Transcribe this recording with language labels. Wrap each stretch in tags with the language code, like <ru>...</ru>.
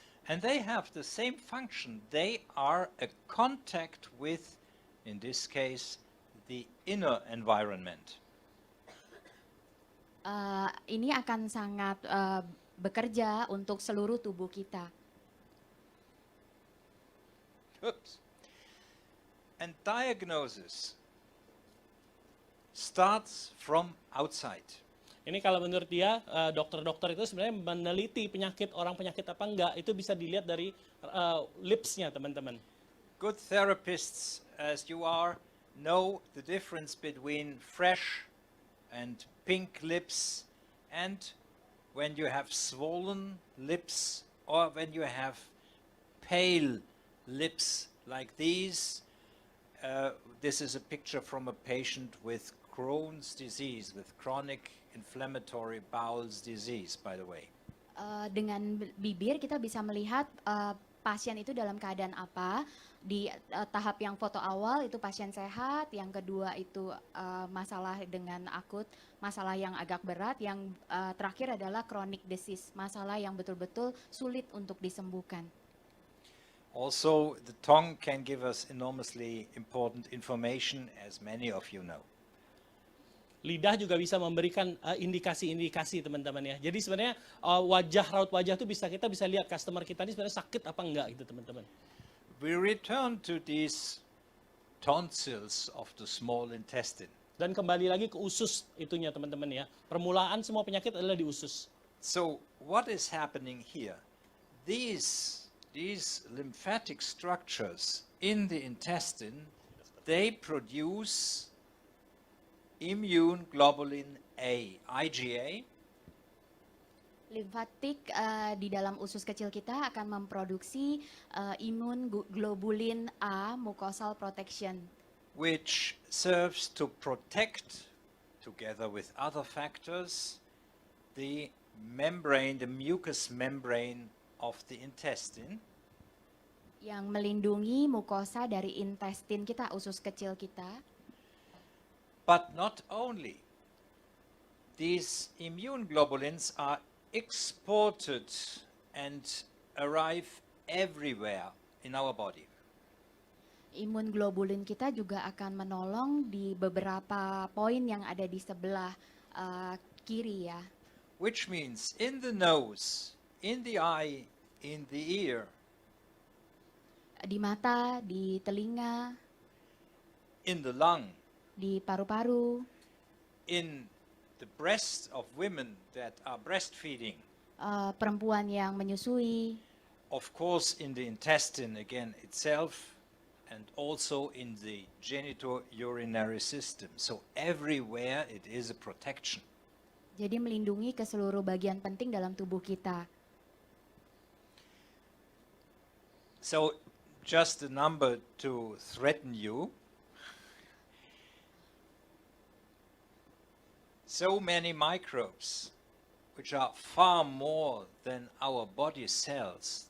<en>And they have the same function. They are a contact with, in this case, the inner environment.</en> <id>Ini akan sangat bekerja untuk seluruh tubuh kita. Oops.</id> <en>And diagnosis starts from outside.</en> <id>Ini kalau menurut dia dokter-dokter itu sebenarnya meneliti orang penyakit apa enggak itu bisa dilihat dari lips-nya teman-teman.</id> <en>Good therapists, as you are, know the difference between fresh and pink lips and when you have swollen lips or when you have pale lips like these. This is a picture from a patient with Crohn's disease, with chronic inflammatory bowel disease, by the way.</en> <id>Dengan bibir kita bisa melihat pasien itu dalam keadaan apa. Di tahap yang foto awal itu pasien sehat, yang kedua itu masalah dengan akut, masalah yang agak berat, yang terakhir adalah</id> <en>chronic disease,</en> <id>masalah yang betul-betul sulit untuk disembuhkan.</id> <en>Also, the tongue can give us enormously important information, as many of you know.</en> <id>Lidah juga bisa memberikan indikasi-indikasi teman-teman ya. Jadi sebenarnya raut wajah itu kita bisa lihat customer kita ini sebenarnya sakit apa enggak gitu teman-teman.</id> <en>We return to these tonsils of the small intestine.</en> <id>Dan kembali lagi ke usus itunya teman-teman ya. Permulaan semua penyakit adalah di usus.</id> <en>So what is happening here? These lymphatic structures in the intestine, they produce immune globulin A, IgA.</en> <id>Limfatik di dalam usus kecil kita akan memproduksi imun globulin A,</id> <en>mucosal protection, Which serves to protect, together with other factors, the membrane, the mucous membrane of the intestine.</en> <id>yang melindungi mukosa dari intestin kita, usus kecil kita.</id> <en>But not only. These immune globulins are exported and arrive everywhere in our body.</en> <id>Imun globulin kita juga akan menolong di beberapa poin yang ada di sebelah kiri ya.</id> <en>Which means in the nose, in the eye, in the ear,</en> <id>Di mata, di telinga,</id> <en>in the lung,</en> <id>di paru-paru,</id> <en>in the breast of women that are breastfeeding,</en> <id>perempuan yang menyusui,</id> <en>of course in the intestine again itself, and also in the genitourinary system. So everywhere it is a protection.</en> <id>jadi melindungi ke seluruh bagian penting dalam tubuh kita.</id> <en>So just a number to threaten you. So many microbes, which are far more than our body cells.</en>